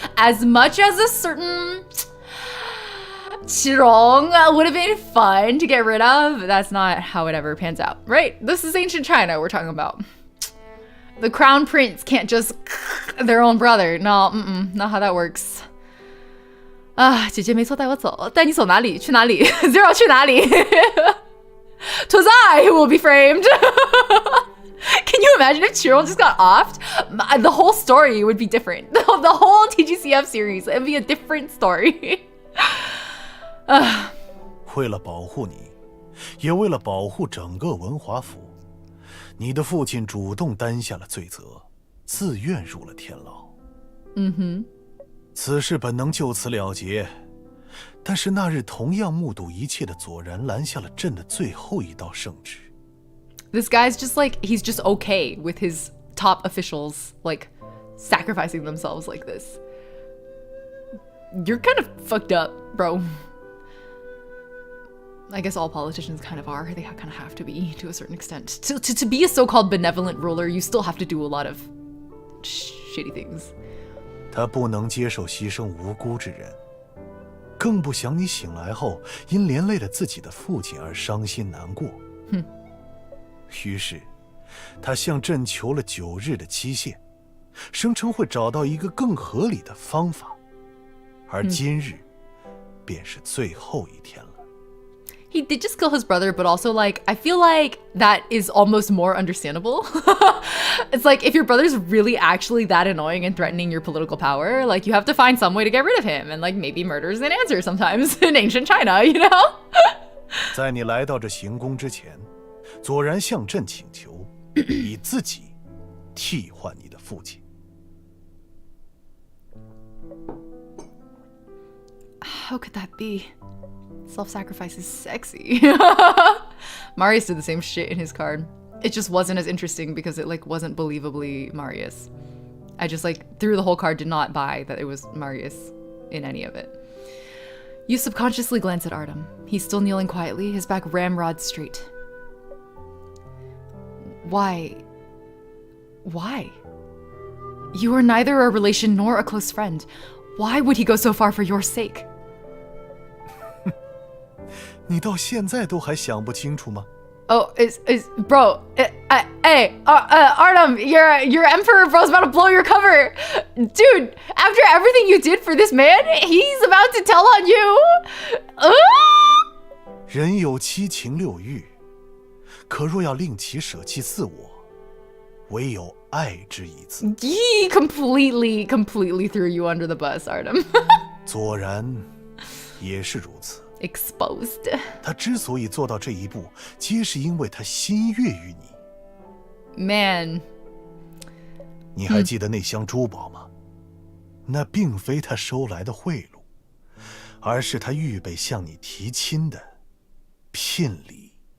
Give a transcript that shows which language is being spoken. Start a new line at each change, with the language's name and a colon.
English: As much as a certain Qirong would have been fun to get rid of, that's not how it ever pans out, right? This is ancient China we're talking about. The crown prince can't just their own brother. No, not how that works.
Chinese: 姐姐没错，带我走，带你走哪里？去哪里？ Zero 去哪里？
English: 'Twas I who will be framed. Can you imagine if Qirong just got offed? The whole story would be different. The whole TGCF series, it'd be a different story.
Chinese: 为了保护你，也为了保护整个文华府，你的父亲主动担下了罪责，自愿入了天牢。此事本能就此了结，但是那日同样目睹一切的左然拦下了朕的最后一道圣旨。
English: This guy's just like, he's just okay with his top officials like sacrificing themselves like this. You're kind of fucked up, bro. I guess all politicians kind of are. They kind of have to be to a certain extent. To be a so-called benevolent ruler, you still have to do a lot of shitty things.
Chinese: 他不能接受牺牲无辜之人，更不想你醒来后因连累了自己的父亲而伤心难过。于是，他向朕求了9日的期限，声称会找到一个更合理的方法，而今日便是最后一天了。
English: He did just kill his brother, but also, like, I feel like that is almost more understandable. It's like, if your brother's really actually that annoying and threatening your political power, like, you have to find some way to get rid of him. And, like, maybe murder's an answer sometimes in ancient China, you know?
Chinese: 在你来到这行宫之前，左然向朕请求，以自己替换你的父亲。
English: How could that be? Self-sacrifice is sexy. Marius did the same shit in his card. It just wasn't as interesting because it like wasn't believably Marius. I just like through the whole card did not buy that it was Marius in any of it. You subconsciously glance at Artem. He's still kneeling quietly, his back ramrod straight. Why? Why? You are neither a relation nor a close friend. Why would he go so far for your sake?
Chinese: 你到现在都还想不清楚吗？
English: Oh, bro, hey, Artem, your emperor bro's about to blow your cover. Dude, after everything you did for this man, he's about to tell on you.
Chinese: 人有七情六欲，可若要令其舍弃自我，唯有爱之一字。
English: He completely threw you under the bus, Artem.
Chinese: 左然也是如此。
English: Exposed.
Chinese: 他之所以做到这一步，皆是因为他心悦于你。
English: Man.
Chinese: 你还记得那箱珠宝吗？那并非他收来的贿赂，而是他预备向你提亲的聘礼。